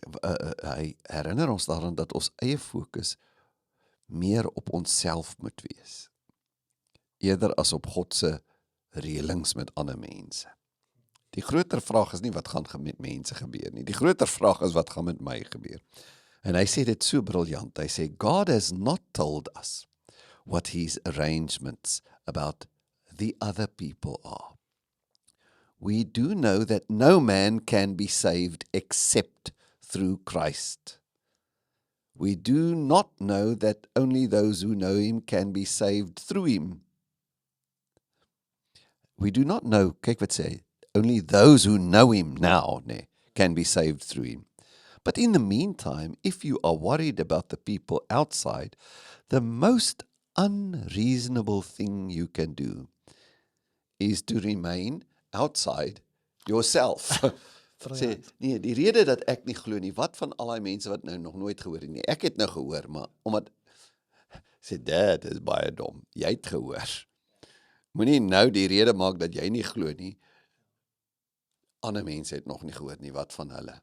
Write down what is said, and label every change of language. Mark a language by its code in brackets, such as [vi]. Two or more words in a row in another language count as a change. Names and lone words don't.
[af] Hy herinner ons daaraan dat ons eie fokus meer op onsself moet wees, eerder as op God se reëlings met ander mense. Die groter vraag is nie wat gaan met mense gebeur nie. Die groter vraag is wat gaan met my gebeur. En hy sê dit so briljant. Hy sê, [en] God has not told us what his arrangements about the other people are. We do know that no man can be saved except through Christ. We do not know that only those who know him can be saved through him. We do not know, [af] kyk wat sê, [en] only those who know him now can be saved through him. But in the meantime, if you are worried about the people outside, the most unreasonable thing you can do is to remain outside yourself. [af] Sê, nee, die rede dat ek nie glo nie, wat van al die mense wat nou nog nooit gehoor het nie, ek het nou gehoor, maar omdat, sê, dit is baie dom, jy het gehoor. Moenie nou die rede maak dat jy nie glo nie, ander mense het nog nie gehoor nie, wat van hulle?